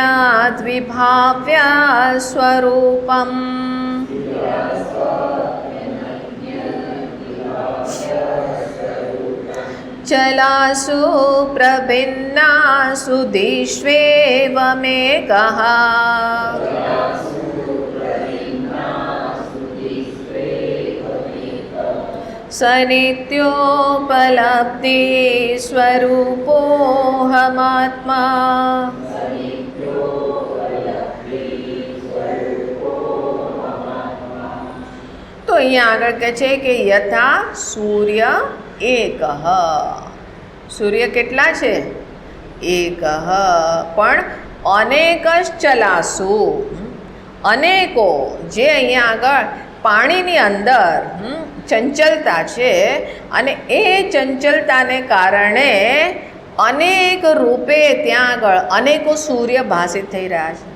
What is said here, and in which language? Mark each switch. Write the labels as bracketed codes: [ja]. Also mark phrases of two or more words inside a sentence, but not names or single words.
[sa] स्थिरास्याप्यनन्याद्विभाव्या स्वरूपम. जलासु प्रभिन्नासु दिष्वेवमेकः स नित्योपलब्धिस्वरूपोऽहमात्मा [gu] તો અહીંયા આગળ કહે છે કે [sa] यथा सूर्य एकः, [gu] સૂર્ય કેટલા છે? એકઃ, પણ અનેકશ્ચલાસુ, અનેકો, જે અહીંયા આગળ પાણીની અંદર ચંચલતા છે અને એ ચંચલતાને કારણે અનેક રૂપે ત્યાં આગળ અનેકો સૂર્ય ભાસિત થઈ રહ્યા છે.